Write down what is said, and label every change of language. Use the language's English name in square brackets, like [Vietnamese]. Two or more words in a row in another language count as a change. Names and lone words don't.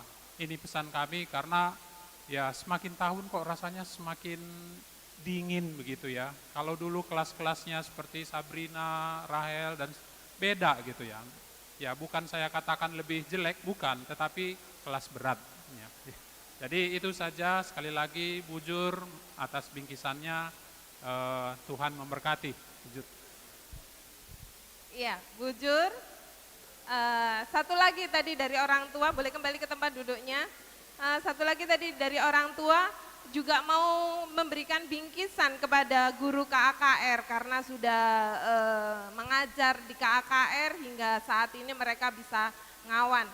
[Indonesian] Ini pesan kami karena ya semakin tahun kok rasanya semakin dingin begitu ya. Kalau dulu kelas-kelasnya seperti Sabrina, Rahel dan beda gitu ya. Ya bukan saya katakan lebih jelek, bukan, tetapi kelas berat. Ya. Jadi itu saja, sekali lagi bujur atas bingkisannya, Tuhan memberkati. Bujur. Iya, bujur. Satu lagi tadi dari orang tua, boleh kembali ke tempat duduknya. Satu lagi tadi dari orang tua, juga mau memberikan bingkisan kepada guru KAKR karena sudah mengajar di KAKR hingga saat ini mereka bisa Ngawan.